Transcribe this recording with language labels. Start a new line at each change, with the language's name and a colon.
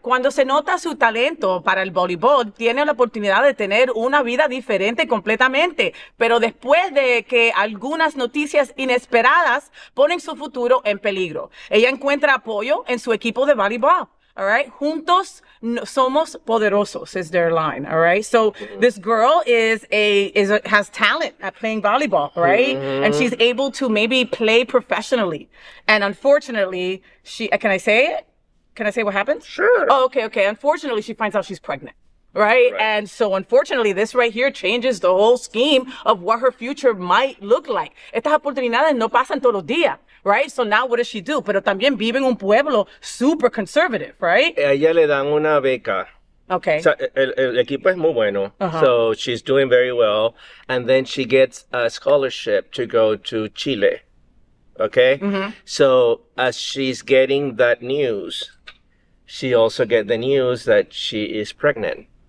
Spanish: Cuando se nota su talento para el voleibol, tiene la oportunidad de tener una vida diferente completamente. Pero después de que algunas noticias inesperadas ponen su futuro en peligro, ella encuentra apoyo en su equipo de voleibol.
English: All right.
Spanish: Juntos somos poderosos
English: is their line. All right. So this girl has talent at playing volleyball, right? And she's able to maybe play professionally. And unfortunately, can I say it? Can I say what happens? Sure. Oh, okay. Unfortunately, she finds out she's pregnant. Right? And so, unfortunately, this right here changes the whole scheme of what her future might look like.
Spanish: Estas oportunidades no pasan todos los días,
English: right? So now what does she do?
Spanish: Pero también vive en un pueblo super
English: conservative, right?
Spanish: A ella le dan una beca.
English: Okay.
Spanish: O sea, el equipo es muy bueno. Uh-huh.
English: So she's doing very well. And then she gets a scholarship to go to Chile. Okay? Mm-hmm. So as she's getting that news, she also get the news that she is pregnant.